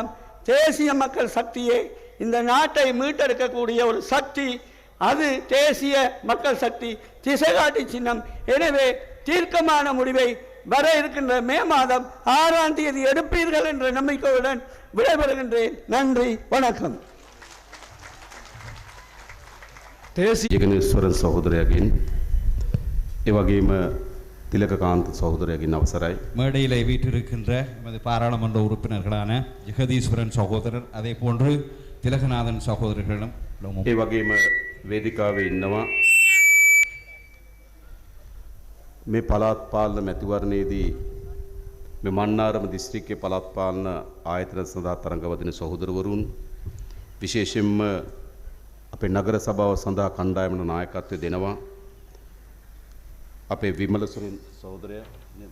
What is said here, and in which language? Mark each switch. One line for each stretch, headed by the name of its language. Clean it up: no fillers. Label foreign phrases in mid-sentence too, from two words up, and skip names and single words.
Tamil: தேசிய மக்கள் சக்தியே இந்த நாட்டை மீட்டெடுக்கக்கூடிய ஒரு சக்தி, அது தேசிய மக்கள் சக்தி திசை காட்டி சின்னம். எனவே தீர்க்கமான முடிவை வர இருக்கின்ற மே மாதம் 6ஆம் தேதி எடுப்பீர்கள் என்ற நம்பிக்கையுடன் விடைபெறுகின்றேன். நன்றி, வணக்கம்.
Sinhala: ජගනේශ්වරන් සහෝදරයාගෙන් ඒ වගේම
Tamil: திலககாந்த் சகோதரரின் அவசராய் மேடையில் வீட்டிருக்கின்ற எமது பாராளுமன்ற உறுப்பினர்களான ஜெகதீஸ்வரன் சகோதரர், அதே போன்று திலகநாதன் சகோதரர்களிடம்
Sinhala: ඒ වගේම වේදිකාවේ ඉන්නවා මේ පළාත් පාලන මැතිවරණයේදී මේ මන්නාරම දිස්ත්‍රික්කයේ පළාත් පාලන ආයතන සඳහා තරඟවදින සහෝදරවරුන්, විශේෂයෙන්ම අපේ නගර සභාව සඳහා කණ්ඩායමට නායකත්වය දෙනවා අපේ විමලසුරින් සහෝදරයා නේද?